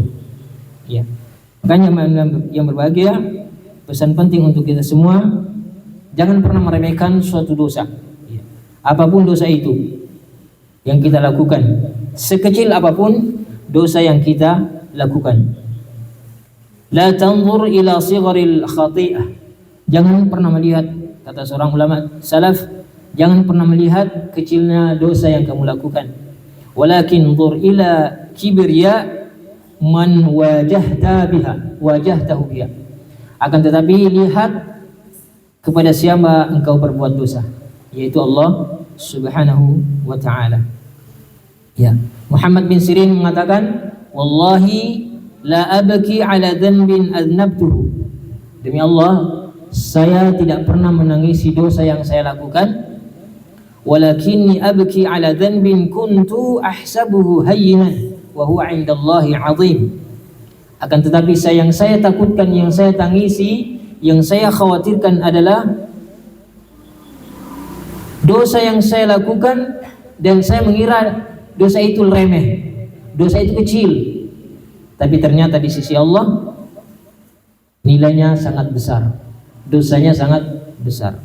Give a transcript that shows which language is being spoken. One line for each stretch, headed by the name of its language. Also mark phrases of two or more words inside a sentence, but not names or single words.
Indonesian: Ya. Makanya yang berbahagia, pesan penting untuk kita semua, jangan pernah meremehkan suatu dosa. Ya. Apapun dosa itu yang kita lakukan, sekecil apapun dosa yang kita lakukan.
Arabic: لا تنظر إلى صغر الخطيئة.
Indonesian: Jangan pernah melihat, kata seorang ulama salaf, jangan pernah melihat kecilnya dosa yang kamu lakukan.
Arabic: ولكن انظر إلى كبرياء من واجهته بها.
Indonesian: Akan tetapi lihat kepada siapa engkau berbuat dosa, yaitu
Arabic: الله سبحانه وتعالى.
Indonesian: Ya, Muhammad bin Sirin mengatakan,
Arabic: والله لا أبكي على ذنب أذنبته.
Indonesian: Demi Allah, saya tidak pernah menangisi dosa yang saya lakukan.
Arabic: ولكني أبكي على ذنب كنت أحسبه هينا وهو عند الله عظيم.
Indonesian: Akan tetapi yang saya takutkan, yang saya tangisi, yang saya khawatirkan adalah dosa yang saya lakukan dan saya mengira dosa itu remeh, dosa itu kecil, tapi ternyata di sisi Allah nilainya sangat besar, dosanya sangat besar.